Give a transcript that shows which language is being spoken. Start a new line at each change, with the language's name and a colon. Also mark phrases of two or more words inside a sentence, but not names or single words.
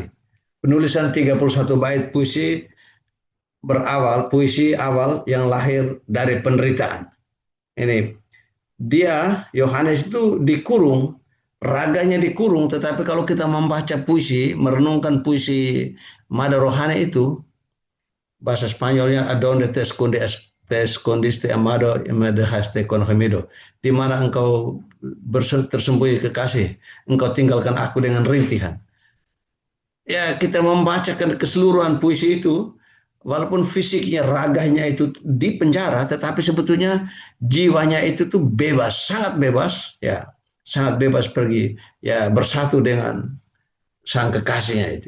Indonesian: Penulisan 31 bait puisi puisi awal yang lahir dari penderitaan. Ini dia Yohanes itu dikurung, raganya dikurung, tetapi kalau kita membaca puisi, merenungkan puisi Mada Rohani itu, bahasa Spanyolnya
Spanish: adonde te escondiste amado me dejaste con gemido,
Indonesian: di mana engkau tersembunyi kekasih, engkau tinggalkan aku dengan rintihan. Ya, kita membacakan keseluruhan puisi itu, walaupun fisiknya, raganya itu di penjara, tetapi sebetulnya jiwanya itu tuh bebas, sangat bebas, ya, sangat bebas pergi, ya, bersatu dengan sang kekasihnya itu.